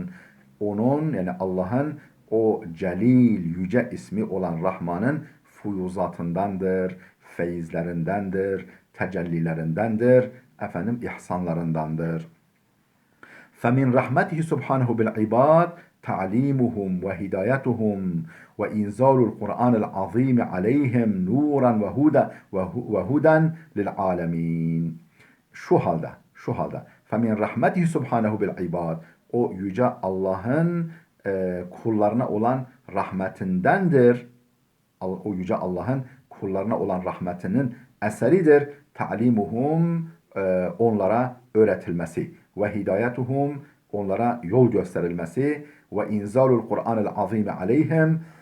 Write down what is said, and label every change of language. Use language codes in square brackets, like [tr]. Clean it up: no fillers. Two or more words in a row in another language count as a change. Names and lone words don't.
[tr] Onun, yani Allah'ın o celil, yüce ismi olan Rahman'ın fuyuzatındandır, feyizlerindendir, tecellilerindendir, ihsanlarındandır. [ar] فمن رحمته سبحانه بالعباد تعليمهم وهدايتهم وإنزال القرآن العظيم عليهم نورا وهدى للعالمين. [tr] Şu halde [ar] فمن رحمته سبحانه بالعباد, [tr] o yüce Allah'ın kullarına olan rahmetindendir. O yüce Allah'ın kullarına olan rahmetinin eseridir. Ta'limuhum, onlara öğretilmesi, ve hidayetuhum, onlara yol gösterilmesi, ve [ar] إنزال القرآن العظيم عليهم,